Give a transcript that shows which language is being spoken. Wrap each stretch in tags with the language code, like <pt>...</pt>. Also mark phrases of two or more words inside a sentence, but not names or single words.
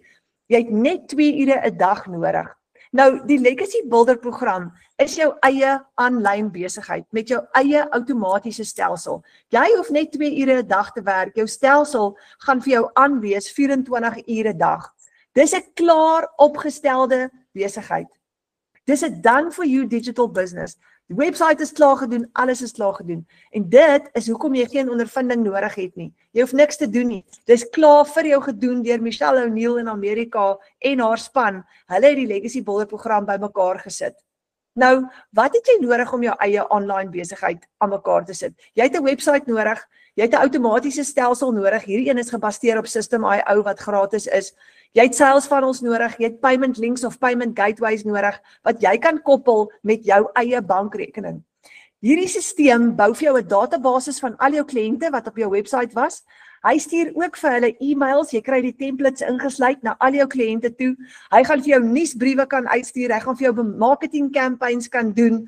<af>Jy het net 2 ure 'n dag nodig. Nou, die Legacy Builder program is jou eie aanlyn besigheid met jou eie outomatiese stelsel. Jy hoef net 2 ure 'n dag te werk. Jou stelsel gaan vir jou aanwees 24 ure 'n dag. Dis 'n klaar opgestelde besigheid. Dis 'n</af> <en>done for you digital business.</en> <af>Die website is klaar gedoen, alles is klaar gedoen. En dit is hoekom jy geen ondervinding nodig het nie. Jy hoef niks te doen nie. Dis klaar vir jou gedoen deur Michelle O'Neill in Amerika en haar span. Hulle het die Legacy Builder program bymekaar gesit. Nou, wat het jy nodig om jou eie online besigheid aan mekaar te sit? Jy het 'n website nodig, jy het 'n outomatiese stelsel nodig. Hierdie een is gebaseer op System.io wat gratis is. Jy het</af> <en>sales funnels</en> <af>nodig, jy het</af> <en>payment links</en> <af>of</af> <en>payment gateways</en> <af>nodig wat jy kan koppel met jou eie bankrekening. Hierdie stelsel bou vir jou 'n database van al jou kliënte wat op jou website was. Hy stuur ook vir hulle e-mails, jy kry die templates ingesluit na al jou kliënte toe. Hy gaan vir jou nuusbriewe kan uitstuur, hy gaan vir jou</af> <en>marketing campaigns</en> <af>kan doen.</af>